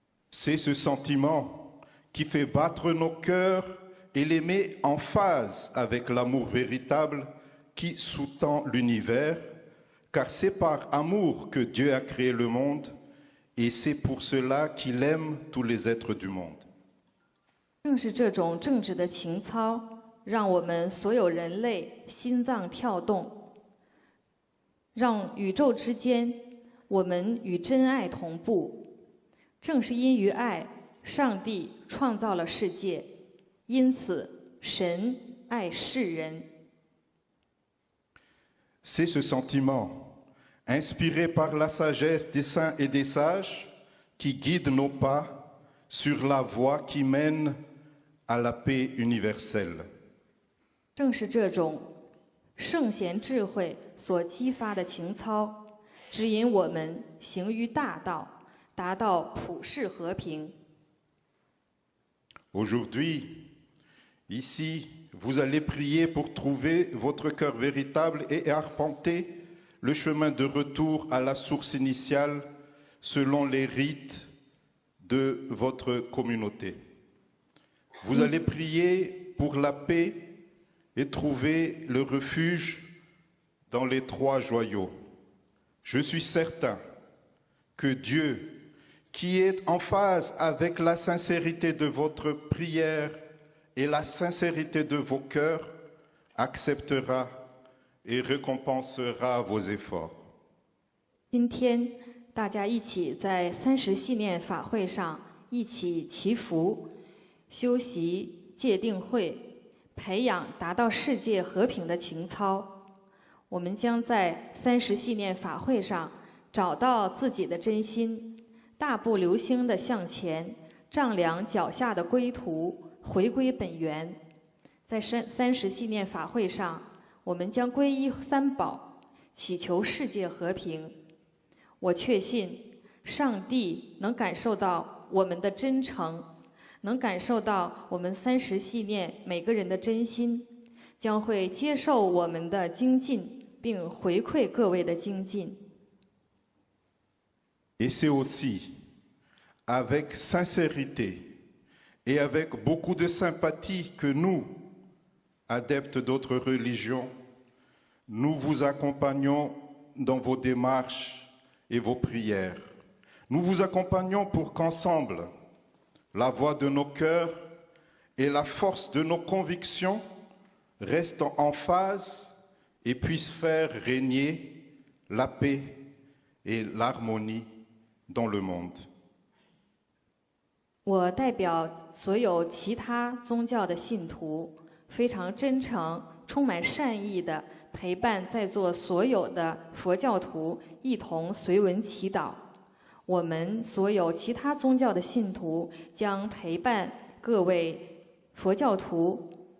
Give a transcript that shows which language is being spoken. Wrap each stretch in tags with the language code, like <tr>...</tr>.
<fr>C'est ce sentiment qui fait battre nos cœurs et les met en phase avec l'amour véritable qui sous-tend l'univers, car c'est par amour que Dieu a créé le monde et c'est pour cela qu'il aime tous les êtres du monde.</fr> <zh>正是这种正直的情操，让我们所有人类心脏跳动，让宇宙之间我们与真爱同步。正是因于爱，上帝创造了世界，因此神爱世人。</zh> <fr>C'est ce sentiment, inspiré par la sagesse des saints et des sages, qui guide nos pas sur la voie qui mène à la paix universelle.</fr> <zh>正是这种圣贤智慧所激发的情操，指引我们行于大道，达到普世和平。</zh> <fr>Aujourd'hui, ici, vous allez prier pour trouver votre cœur véritable et arpenter le chemin de retour à la source initiale selon les rites de votre communauté. Vous allez prier pour la paix et trouver le refuge dans les trois joyaux. Je suis certain que Dieu, qui est en phase avec la sincérité de votre prière et la sincérité de vos cœurs, acceptera et récompensera vos efforts.</fr> <zh>今天大家一起在30系念法会上一起祈福、修习戒定慧，培养达到世界和平的情操。我们将在30系念法会上找到自己的真心，大步流星地向前，丈量脚下的归途，回归本源。在30系念法会上，我们将皈依三宝，祈求世界和平。我确信，上帝能感受到我们的真诚，能感受到我们30系念每个人的真心，将会接受我们的精进，并回馈各位的精进。</zh> <fr>Et c'est aussi avec sincérité et avec beaucoup de sympathie que nous, adeptes d'autres religions, nous vous accompagnons dans vos démarches et vos prières. Nous vous accompagnons pour qu'ensemble, la voix de nos cœurs et la force de nos convictions restent en phase et puissent faire régner la paix et l'harmonie dans le monde.</fr> <zh>我代表所有其他宗教的信徒，非常真诚、充满善意的陪伴在座所有的佛教徒一同随文祈祷。我们所有其他宗教的信徒将陪伴各位佛教徒</zh>